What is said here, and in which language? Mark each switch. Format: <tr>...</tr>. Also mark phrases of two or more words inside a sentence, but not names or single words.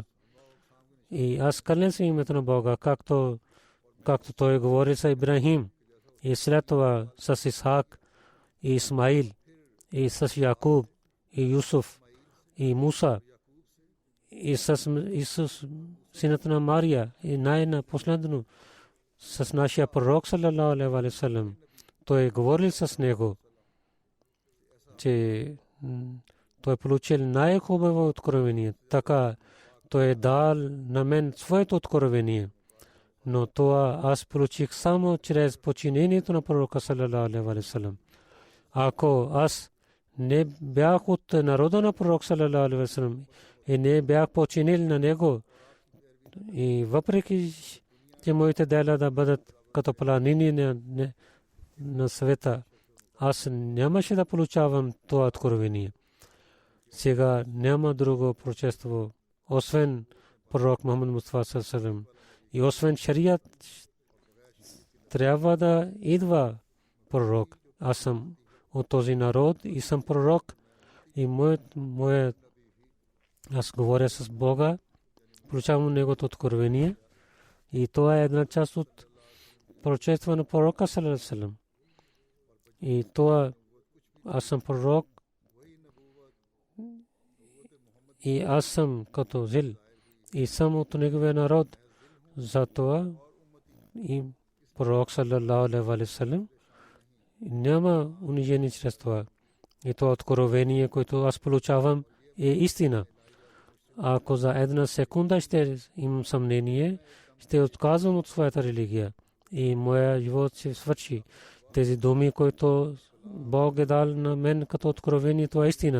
<bg>И аз клянем се името на Бога, както той говори с Ибрахим, и след това с Исхак, и Исмаил, и с Якуб, и Юсуф, и Муса, и с Исус, синът на Мария, и най-на последно с нашия пророк</bg> <ar>صلى الله عليه وسلم.</ar> <bg>Той говорил с него, че той получил най-хубаво откровение. Така той дал на мен своето откровение. Но това аз получих само чрез подчинението на пророка</bg> <ar>صلى الله عليه وسلم.</ar> <bg>Ако аз не бях от народа на пророк</bg> <ar>صلى الله عليه وسلم</ar> <bg>и не бях подчинил на него, и въпреки че моите дела да бъдат като планини на света, аз нямаше да получавам това откровение. Сега няма друго пророчество, освен пророк Мухаммад Мустафа</bg> <ar>صلى الله عليه وسلم.</ar> <bg>И освен шариат трябва да идва пророк. Аз съм от този народ и съм пророк. И аз говоря с Бога, получавам негото откровение. И това е една част от пророчество на пророка</bg> <ar>صلى الله عليه وسلم.</ar> <bg>И това аз съм пророк и аз съм като зил и съм от неговия народ. Затова и пророк</bg> <ar>صلى الله عليه وسلم</ar> <bg>няма унижение чрез това. И това откровение, което аз получавам, е истина. Ако за една секунда ще имам съмнение, ще отказвам от своята религия и моя живот се свърши. Тези думи, които Бог е дал на мен като откровение, това е истина.</bg>